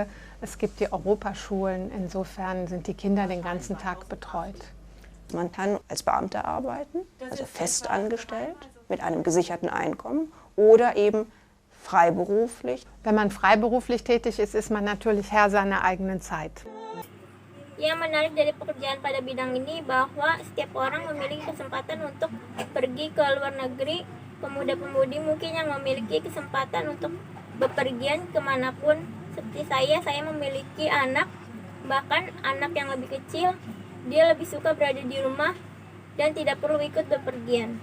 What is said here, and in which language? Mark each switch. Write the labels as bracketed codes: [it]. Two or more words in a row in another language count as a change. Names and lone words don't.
[de] Es gibt die Europaschulen. Insofern sind die Kinder den ganzen Tag betreut. Man kann als Beamter arbeiten, also fest angestellt, mit einem gesicherten Einkommen oder eben freiberuflich. Wenn man freiberuflich tätig ist, ist man natürlich Herr seiner eigenen Zeit. [id] Yang menarik dari pekerjaan pada bidang ini bahwa setiap orang memiliki kesempatan untuk pergi ke luar negeri. Pemuda-pemudi mungkin yang memiliki kesempatan untuk bepergian kemanapun. Seperti saya memiliki anak, bahkan anak yang lebih kecil, dia lebih suka berada di rumah dan tidak perlu ikut bepergian.